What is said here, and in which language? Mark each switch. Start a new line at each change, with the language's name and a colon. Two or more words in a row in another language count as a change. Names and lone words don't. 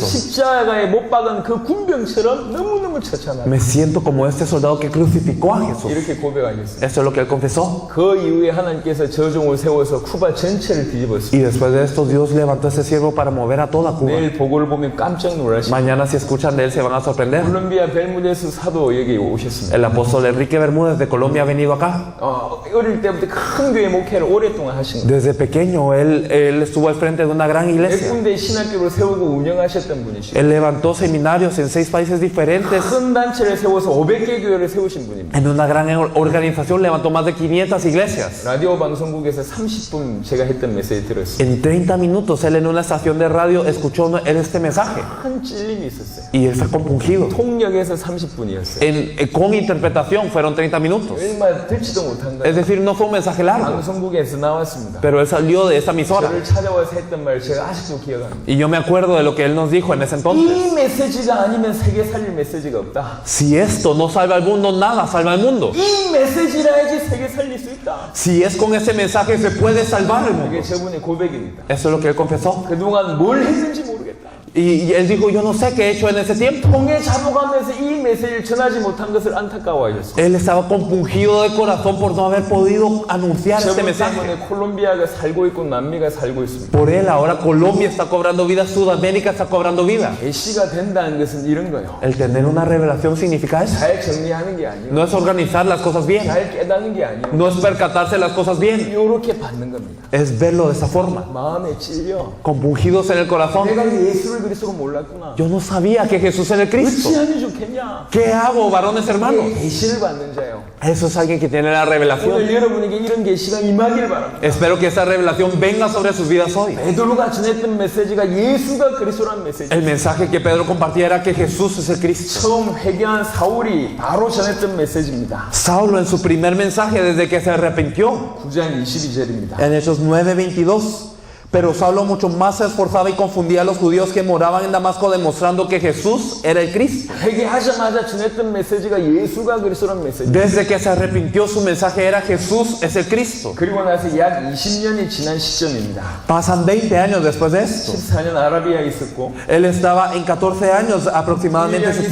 Korean: 십자가에 못 박은 그 군병처럼 너무너무 처참하다.
Spanish: Me siento como este soldado que crucificó a Jesús.
Korean: 이렇게 고백하겠어요.
Spanish: Esto es lo que él confesó.
Korean: 그 이후에 하나님께서 저종을 세워서 쿠바 전체를 뒤집었어요.
Spanish: Y después de esto Dios levantó ese siervo para mover a toda Cuba.
Korean: 내일 보고를 보면 깜짝 놀라시죠.
Spanish: Mañana si escuchan de él se van a sorprender.
Korean: 콜롬비아 벨무데스 사도 여기 오셨습니다.
Spanish: El apóstol Enrique Bermúdez de Colombia ha venido acá.
Korean: 어릴 때부터 큰 교회 목회를 오랫동안 하신 거예요.
Spanish: Desde pequeño él estuvo al frente de una gran
Korean: 몇
Spanish: iglesia.
Korean: 군데 신학교를 세우고 운영하셨던 분이시고
Spanish: Él levantó seminarios en 6 países diferentes.
Korean: 큰 단체를 세워서 500개 교회를 세우신 분입니다.
Spanish: En una gran organización levantó más de 500 iglesias.
Korean: 라디오 방송국에서 30분 제가 했던 메시지 들었어요.
Spanish: En 30 minutos él en una estación de radio escuchó este mensaje
Korean: 큰 찔림이 있었어요.
Spanish: y él está compungido.
Korean: 통역에서 30분이었어요.
Spanish: Con interpretación fueron 30 minutos.
Korean: 얼마 듣지도 못한
Spanish: Es
Korean: 거예요.
Spanish: decir, no fue un mensaje largo,
Korean: 방송국에서 나왔습니다.
Spanish: pero él salió de esta emisora.
Korean: 저를 찾아와서 했던 말 제가 아직도 기억합니다.
Spanish: Y yo me acuerdo de lo que él nos dijo en ese entonces.
Korean: 이 메시지가 아니면 세계 살릴 메시지가 없다.
Spanish: Si esto no salva al mundo, nada salva al mundo.
Korean: 이 메시지라 해야지 세계 살릴 수 있다.
Spanish: Si es con ese mensaje se puede salvar el mundo.
Korean: 이게 저분의 고백입니다.
Spanish: Eso es lo que él confesó.
Korean: 그동안 뭘 했는지 모르겠다.
Spanish: Y él dijo, yo no sé qué he hecho en ese tiempo.
Korean: 통에 잡아가면서 이 메시지를 전하지 못한 것을 안타까워하셨습니다.
Spanish: Él estaba compungido de corazón por no haber podido anunciar este
Korean: 저분
Spanish: mensaje.
Korean: 때문에 콜롬비아가 살고 있고 남미가 살고 있습니다.
Spanish: Por él ahora Colombia está cobrando vida, Sudamérica está cobrando vida.
Korean: 계시가 된다는 것은 이런 거예요.
Spanish: El tener una revelación significa eso.
Korean: 잘 정리하는 게 아니에요.
Spanish: No es organizar las cosas bien,
Korean: 잘 깨닫는 게 아니에요.
Spanish: no es percatarse de las cosas bien,
Korean: 이렇게 받는 겁니다.
Spanish: es verlo de esta forma,
Korean: 마음에 찔려.
Spanish: compungidos en el corazón.
Korean: 내가 예수를 그리스도로 몰랐구나.
Spanish: Yo no sabía que Jesús era el Cristo.
Korean: 어찌하면 좋겠냐?
Spanish: ¿Qué hago, varones hermanos?
Korean: 계시를 받는 자예요.
Spanish: Eso es alguien que tiene la revelación.
Korean: 오늘 여러분에게 이런 계시가 임하길 바랍니다.
Spanish: Espero que esa revelación venga sobre sus vidas hoy.
Korean: 베드로가 전했던 메시지가 예수가 그리스도라는 메시지.
Spanish: El mensaje que Pedro compartía era que Jesús es el Cristo.
Korean: 처음 회개한 사울이 바로 전했던 메시지입니다.
Spanish: Saulo en su primer mensaje desde que se arrepintió,
Korean: 9장 22절입니다.
Spanish: en Hechos 9:22. Pero Saulo mucho más se esforzaba y confundía a los judíos que moraban en Damasco, demostrando que Jesús era el Cristo.
Korean: 회개하자마자 전했던 메시지가 예수가 그리스도라는 메시지.
Spanish: Desde que se arrepintió, su mensaje era Jesús es el Cristo.
Korean: 그리고 나서 약 20년이 지난 시점입니다.
Spanish: Pasan 20 años después de esto.
Korean: 14년 아라비아에 있었고,
Spanish: Él estaba en 14 años aproximadamente en su